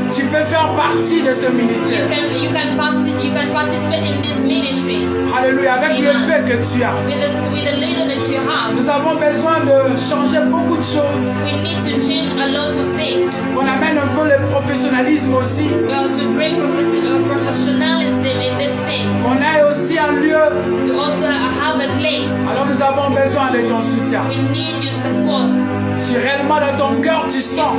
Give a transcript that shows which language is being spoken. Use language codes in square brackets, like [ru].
[fr] Tu peux faire partie de ce ministère. [en] You can participate in this ministry [fr] Alléluia, avec le peu que tu as. [en] with the little that you have. [fr] Nous avons besoin de changer beaucoup de choses. [en] We need to change a lot of things. [fr] On amène un peu le professionnalisme aussi. [en] Well, to bring professionalism in this thing, [fr] On ait aussi un lieu. [en] to also have a place. [fr] Alors nous avons besoin de ton soutien. [en] We need your support. [fr] Si réellement dans ton cœur tu sens,